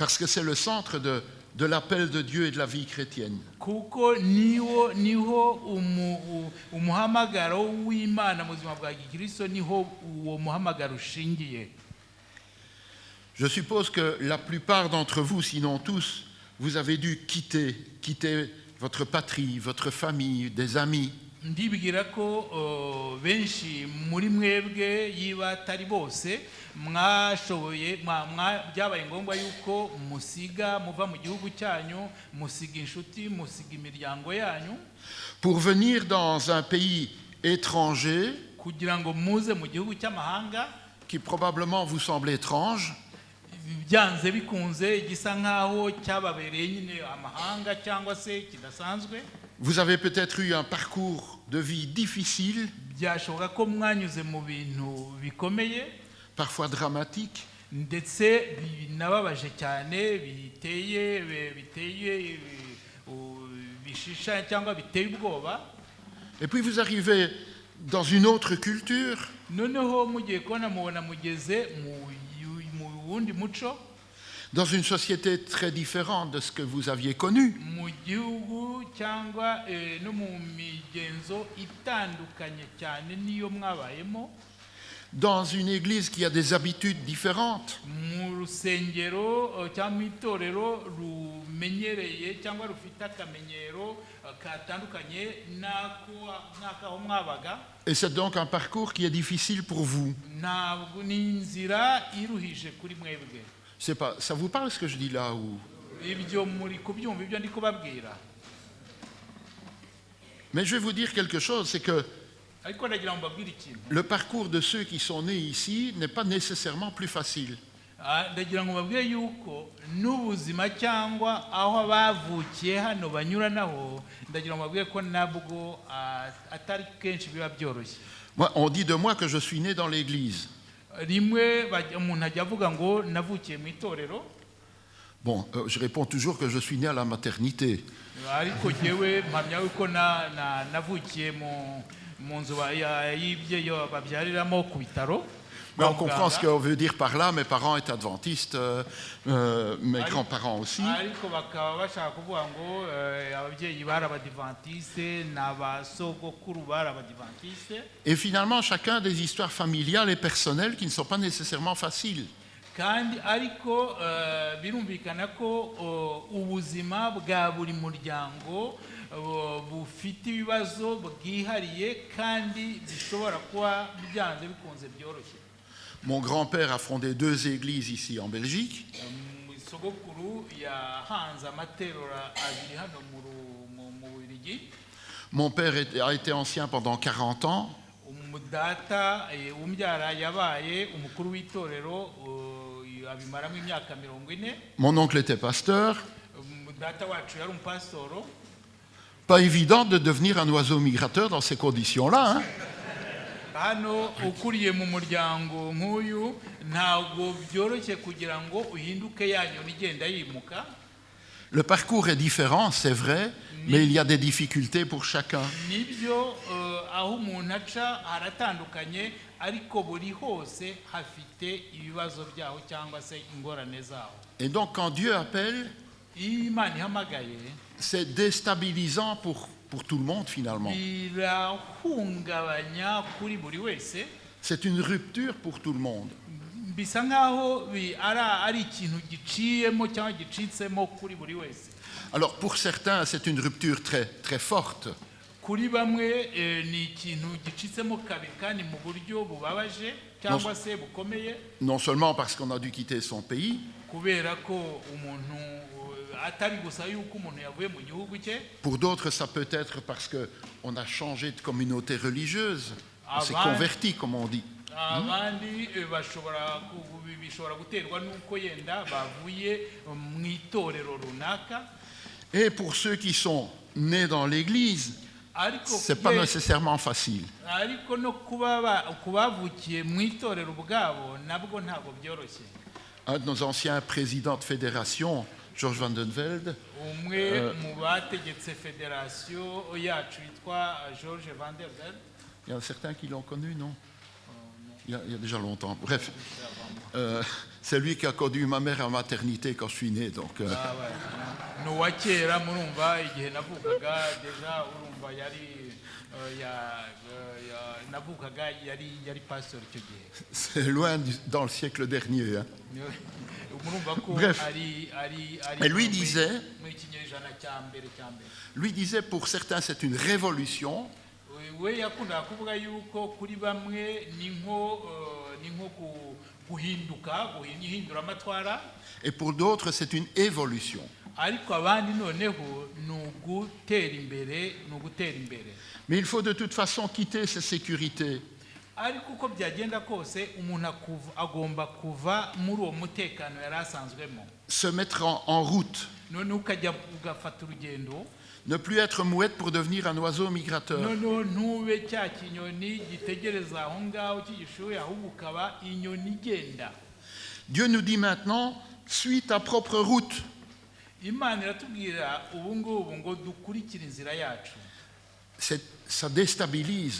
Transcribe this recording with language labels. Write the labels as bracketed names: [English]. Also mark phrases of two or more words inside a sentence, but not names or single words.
[French] Parce que c'est le centre de l'appel de Dieu et de la vie chrétienne. [Kinyarwanda] kuko niho umuhamagaro w'Imana mu buzima bwa Gikristo, niho uwo muhamagaro ushingiye. [French] Je suppose que la plupart d'entre vous, sinon tous, vous avez dû quitter votre patrie, votre famille, des amis. [Kinyarwanda] Ndibwira ko benshi muri mwebwe yiba atari bose mwashoboye byabaye ngombwa yuko muva mu gihugu cyanyu, musiga inshuti, musiga imiryango yanyu, [French] pour venir dans un pays étranger [Kinyarwanda] kugira ngo muze mu gihugu cy'amahanga [French] qui probablement vous semble étrange, [Kinyarwanda] byanze bikunze gisa nkaho cyababereye nyine amahanga cyangwa se kidasanzwe. [French] vous avez peut-être eu un parcours de vie difficile, [Kinyarwanda] Byashoboka ko mwanyuze mu bintu bikomeye, [French] parfois dramatique, [Kinyarwanda] ndetse binababaje cyane, biteye bishisha cyangwa biteye ubwoba. [French] et puis vous arrivez dans une autre culture, [Kinyarwanda] Noneho mugiye kubona mubona mugeze mu wundi muco, [French] dans une société très différente de ce que vous aviez connu. [Kinyarwanda] mu gihugu cyangwa no mu migenzo itandukanye cyane niyo mwabayemo, [French] Dans une église qui a des habitudes différentes, [Kinyarwanda] mu rusengero cyangwa mu itorero rumenyereye cyangwa rufite akamenyero katandukanye n'akaho mwabaga. [French] et c'est donc un parcours qui est difficile pour vous. [Kinyarwanda] Ntabwo ni inzira iruhije kuri mwebwe. [French] C'est pas, ça vous parle ce que je dis là ou... [Kinyarwanda] Ibyo muri kubyumva ibyo ndi kubabwira. [French] Mais je vais vous dire quelque chose, c'est que [Kinyarwanda] Ariko ndagira ngo mbabwire ikintu. [French] le parcours de ceux qui sont nés ici n'est pas nécessairement plus facile. [Kinyarwanda] Ndagira ngo mbabwire yuko n'ubuzima cyangwa aho bavukiye hano banyuranaho, ndagira ngo mbabwire ko nabwo atari kenshi biba byoroshye. [French] Moi, on dit de moi que je suis né dans l'église. [Kinyarwanda] Rimwe umuntu ajya avuga ngo navukiye mu itorero. [French] Bon, je réponds toujours que je suis né à la maternité. [Kinyarwanda] Ariko jyewe mpamya yuko navukiye mu nzu y'ibyeyo babyariramo ku bitaro. [French] Mais [Kinyarwanda] kwa [French] on comprend ce [Kinyarwanda] muganga. [French] qu'on veut dire par là. Mes parents étaient adventistes, mes grands-parents aussi. [Kinyarwanda] ariko bakaba bashaka kuvuga ngo ababyeyi bari abadivantiste n'abasogokuru bari abadivantiste, [French] Et finalement, chacun des histoires familiales et personnelles qui ne sont pas nécessairement faciles. [Kinyarwanda] kandi ariko birumvikana ko ubuzima bwa buri muryango bufite ibibazo bwihariye kandi bishobora kuba byanze bikunze byoroshye. [French] Mon grand-père a fondé 2 églises ici en Belgique. [Kinyarwanda] Sogokuru yahanze amaterura abiri hano mu Bubiligi. [French] Mon père a été ancien pendant 40 ans. [Kinyarwanda] Umudata umbyara yabaye umukuru w'itorero abimaramo imyaka 40. [French] Mon oncle était pasteur. [Kinyarwanda] Umudata wacu yari umupasitoro. [French] Pas évident de devenir un oiseau migrateur dans ces conditions-là, hein. [Kinyarwanda] Hano ukuriye mu muryango nk'uyu ntabwo byoroshye kugira ngo uhinduke yanyoni igenda yimuka. [French] Le parcours est différent, c'est vrai, mais il y a des difficultés pour chacun. [Kinyarwanda] Nibyo aho umuntu aca haratandukanye ariko buri hose hafite ibibazo byaho cyangwa se ingorane zaho. [French] Et donc, quand Dieu appelle, [Kinyarwanda] Iyo Imana ihamagaye [French] c'est déstabilisant pour tout le monde, finalement. [Kinyarwanda] birahungabanya kuri buri wese, [French] C'est une rupture pour tout le monde. [Kinyarwanda] bisa nkaho ari ikintu giciyemo cyangwa gicitsemo kuri buri wese. [French] Alors, pour certains, c'est une rupture très, très forte. [Kinyarwanda] Kuri bamwe ni ikintu gicitsemo kabiri kandi mu buryo bubabaje cyangwa se bukomeye, [French] Non seulement parce qu'on a dû quitter son pays, [Kinyarwanda] kubera ko umuntu atari gusa yuko umuntu yavuye mu gihugu cye. [French] pour d'autres, ça peut être parce qu'on a changé de communauté religieuse. On s'est Avant- converti, comme on dit. [Kinyarwanda] Abandi bishobora guterwa n'uko yenda bavuye mu itorero runaka, [French] Et pour ceux qui sont nés dans l'Église, [Kinyarwanda] ariko [French] c'est pas nécessairement facile. [Kinyarwanda] ariko no kubavukiye mu itorero ubwabo nabwo ntabwo byoroshye. [French] Un de nos anciens présidents de fédération, Georges Van den Velde, [Kinyarwanda] Umwe mu bategetse federasiyo yacu yitwa George Van der Velde. [French] il y en a certains qui l'ont connu, non? Il y a déjà longtemps. Bref, c'est lui qui a conduit ma mère à maternité quand je suis né. Donc, [Kinyarwanda] Ni uwa kera murumva igihe navukaga deja urumva yari navukaga yari pastor icyo gihe. [French] c'est loin dans le siècle dernier, hein. [Kinyarwanda] Murumva ko [French] Bref. [Kinyarwanda] ari [French] Et lui disait, [Kinyarwanda] mu kinyejana cya mbere. [French] pour certains, c'est une révolution. [Kinyarwanda] We yakundaga kuvuga yuko kuri bamwe ni nko guhinduka guhindura amatwara, [French] Et pour d'autres, c'est une évolution. [Kinyarwanda] ariko abandi noneho ni ugutera imbere. [French] Mais il faut de toute façon quitter ces sécurités. [Kinyarwanda] Ariko uko byagenda kose umuntu agomba kuva muri uwo mutekano yari asanzwemo, [French] Se mettre en route. [Kinyarwanda] none ukajya ugafata urugendo, [French] Ne plus être mouette pour devenir un oiseau migrateur. [Kinyarwanda] noneho ntube cya kinyoni gitegereza aho ngaho cy'igishuhe, ahubwo ukaba inyoni igenda. [French] Dieu nous dit maintenant, suis ta propre route. [Kinyarwanda] Imana iratubwira ubu ngubu ngo dukurikire inzira yacu. [French] Ça déstabilise.